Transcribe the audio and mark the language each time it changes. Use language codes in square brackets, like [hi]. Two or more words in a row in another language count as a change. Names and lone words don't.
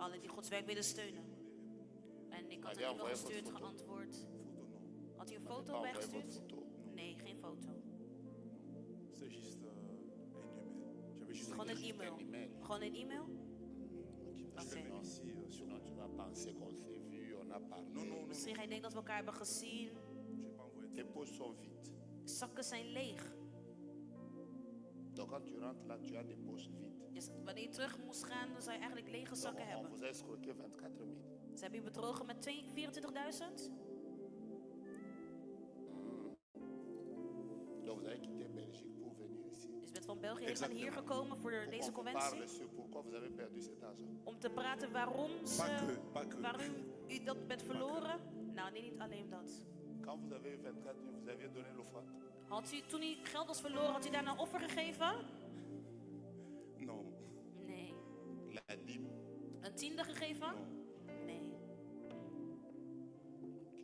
[nl] Allen die Gods werk willen steunen. En ik had een e-mail gestuurd, geantwoord. [fr] Photo, non. [nl] Had u een [fr] Vous n'avez [nl] foto [fr] pas envoyé votre [nl] bijgestuurd? [fr] photo. [nl] Nee, geen foto. [fr] C'est juste un email. J'avais juste [nl] Gewoon een [fr] Juste [nl] e-mail. [fr] un email. [nl] Gewoon een e-mail? [fr] Ok, parce que [nl] Ok. [fr] sinon, ici sur sinon tu vas penser qu'on s'est vu, on a parlé. Non, non, non. [nl] Misschien ga je denken dat we elkaar hebben gezien. [fr] J'ai pas envoyé de Tes poches sont vides. [nl] Zakken zijn leeg. [fr] Donc quand tu rentres là, tu as des poches vides. [nl] Dus wanneer je terug moest gaan, dan zou je eigenlijk lege [fr] Donc, [nl] zakken [fr] on [nl] hebben. [fr] vous a escroqué 24 000. [nl] Ze hebben u bedrogen met 24.000. [fr] Donc vous avez quitté Belgique pour venir ici. [nl] Dus je bent van België heen hier gekomen voor [fr] Pour [nl] deze [fr] qu'on vous parle [nl] conventie. [fr] sur pourquoi vous avez perdu cet argent. [nl] Om te praten waarom, [fr] Pas que. [nl] waarom u dat bent verloren. Nou, nee, niet alleen dat. [fr] Quand vous avez eu 24 000, vous aviez donné l'offrande. [nl] Had u, toen u geld was verloren, had u daarna een offer gegeven? [fr] Non. [nl] Nee. [fr] La dîme. [nl] Een tiende gegeven? Nee.